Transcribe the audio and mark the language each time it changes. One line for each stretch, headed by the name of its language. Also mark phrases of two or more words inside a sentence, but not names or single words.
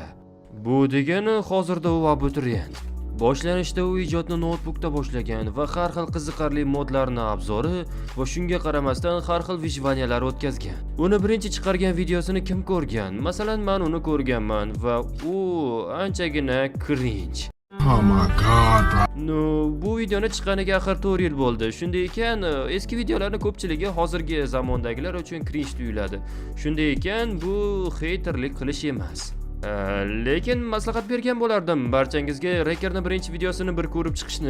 Uzbek: Bu degani hozirda u abituriyent. Boshlanishda u ijodni notebookda boshlagan va har xil qiziqarli modlarni obzori va shunga qaramasdan har xil vijvaniyalar o'tkazgan. Uni birinchi chiqargan videosini kim ko'rgan? Masalan, men uni ko'rganman va u anchagina cringe.
English: Oh my god, bro. No,
Uzbek: bu videoni chiqqaniga axir 4 yil bo'ldi. Shunday ekan, eski videolarning ko'pchiligi hozirgi zamondagilar uchun cringe tuyuladi. Shunday ekan, bu haterlik qilish emas. Lekin maslahat bergan bo'lardim barchangizga Rekerning birinchi videosini bir ko'rib chiqishni.